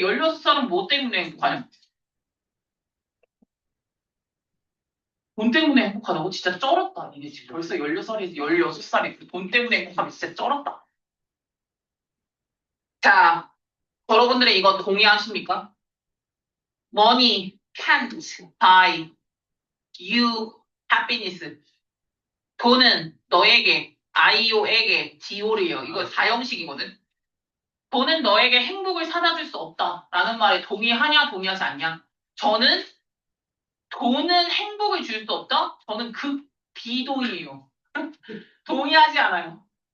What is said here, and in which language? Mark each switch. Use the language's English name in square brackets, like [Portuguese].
[Korean] 16살은 뭐 때문에 행복하냐? 돈 때문에 행복하다고? 진짜 쩔었다. 이게 지금 벌써 16살이, 16살이 돈 때문에 행복하면 진짜 쩔었다. 자, 여러분들이 이거 동의하십니까? [English] Money can't buy you happiness. [Korean] 돈은 너에게, 아이오에게, 디오리요. 이거 4형식이거든. 돈은 너에게 행복을 사다 줄 수 없다라는 말에 동의하냐, 동의하지 않냐? 저는 돈은 행복을 줄 수 없다? 저는 극 비동의예요. 동의하지 않아요.